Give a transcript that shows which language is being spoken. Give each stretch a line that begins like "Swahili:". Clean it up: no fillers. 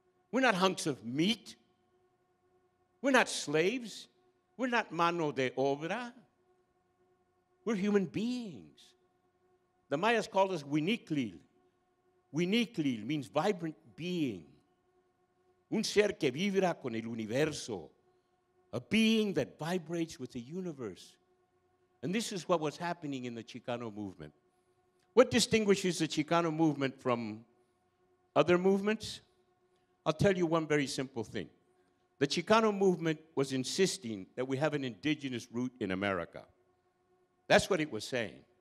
English: We're not hunks of meat. We're not slaves. We're not
Spanish: mano de obra.
English: We're human beings. The Mayas called us Huiniquil. Huiniquil means vibrant being.
Spanish: Un ser que vibra con el universo.
English: A being that vibrates with the universe. And this is what was happening in the Chicano movement. What distinguishes the Chicano movement from other movements? I'll tell you one very simple thing. The Chicano movement was insisting that we have an indigenous root in America. That's what it was saying.